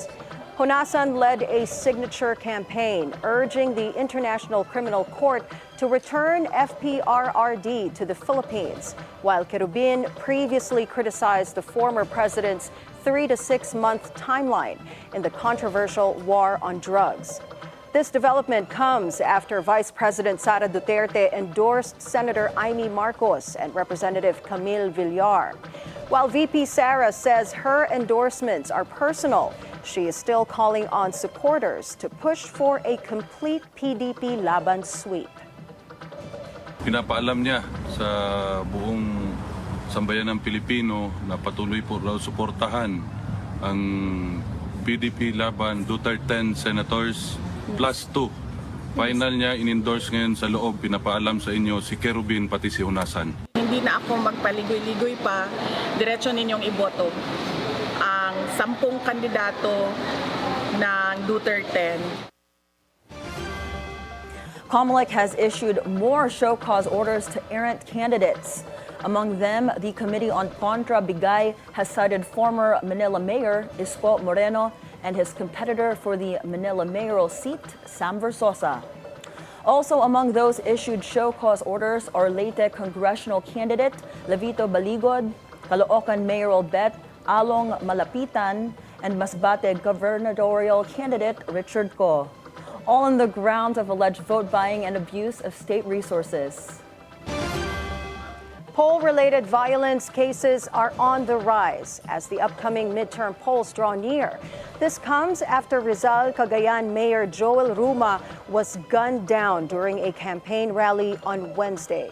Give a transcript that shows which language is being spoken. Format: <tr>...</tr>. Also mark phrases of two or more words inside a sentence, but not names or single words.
<en>Honasan led a signature campaign urging the International Criminal Court to return FPRRD to the Philippines, while Querubin previously criticized the former president's 3 to 6 month timeline in the controversial war on drugs. This development comes after Vice President Sara Duterte endorsed Senator Amy Marcos and Representative Camille Villar. While VP Sara says her endorsements are personal, she is still calling on supporters to push for a complete PDP Laban sweep.</en> <tl>Pinapaalam niya sa buong sambayan ng Pilipino na patuloy po raw suportahan ang PDP Laban Duterte Senators plus 2. Final niya in-endorse ngayon sa loob, pinapaalam sa inyo si Querubin pati si Honasan. Hindi na ako magpaligoy-ligoy pa, diretso ninyong iboto ang 10 kandidato ng Duterte.</tl> <en>COMELEC has issued more show cause orders to errant candidates. Among them, the Committee on Contra Bigay has cited former Manila Mayor Isko Moreno and his competitor for the Manila mayoral seat, Sam Versosa. Also among those issued show cause orders are Leyte congressional candidate Levito Baligod, Caloocan mayoral bet Along Malapitan, and Masbate gubernatorial candidate Richard Ko, all on the grounds of alleged vote buying and abuse of state resources. Poll-related violence cases are on the rise as the upcoming midterm polls draw near. This comes after Rizal Cagayan Mayor Joel Ruma was gunned down during a campaign rally on Wednesday.</en>